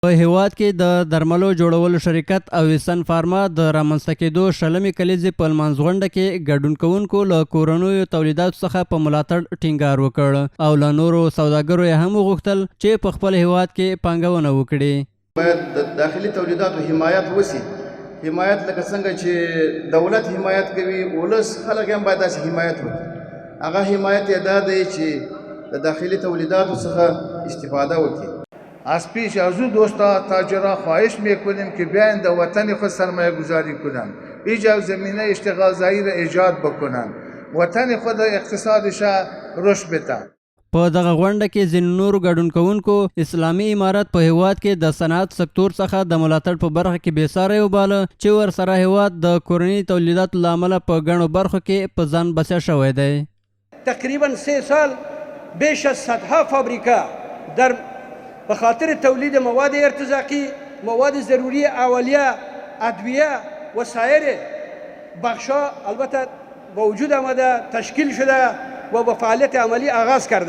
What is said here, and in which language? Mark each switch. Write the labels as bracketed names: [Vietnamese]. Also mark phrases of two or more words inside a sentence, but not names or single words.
[Pashto] په هیواد کې د درملو جوړولو شرکت اویسن فارما د رامنځته کېدو شلمې کلیزې په لمانځغونډه کې ګډون کوونکو له کورنیو تولیداتو څخه په ملاتړ ټینګار وکړ او له نورو سوداګرو یې هم وغوښتل چې په خپل هیواد کې پانګونه وکړي. باید د داخلي تولیداتو حمایت وشي. حمایت لکه څنګه چې دولت حمایت کوي، ولس خلک هم باید داسې حمایت وکړي. هغه حمایت یې دا دی چې د داخلي تولیداتو څخه استفاده وکړي. [Persian] از پیش از او دوستا تاجرها خواهش میکنیم که بیاین در وطن خود سرمایه گذاری کنند، ایجاد زمینه اشتغال زایی را ایجاد بکنند، وطن خود اقتصادش رشد بدن. [Pashto] په دغه غونډه کې ځینو نورو ګډون کوونکو اسلامي امارت په هیواد کې د صنعت سکتور څخه د ملاتړ په برخه کې بېساری وباله چې ورسره هیواد د کورني تولیداتو له امله په ګڼو برخو کې په ځان بسیا شوی دی. [Persian] تقریبا 3 سال بیش از صدها فابریکه در به خاطر تولید مواد ارتزاقی، مواد ضروری اولیه، ادویه و سایر بخشا البته با وجود آمده، تشکیل شده و با فعالیت عملی آغاز کرده.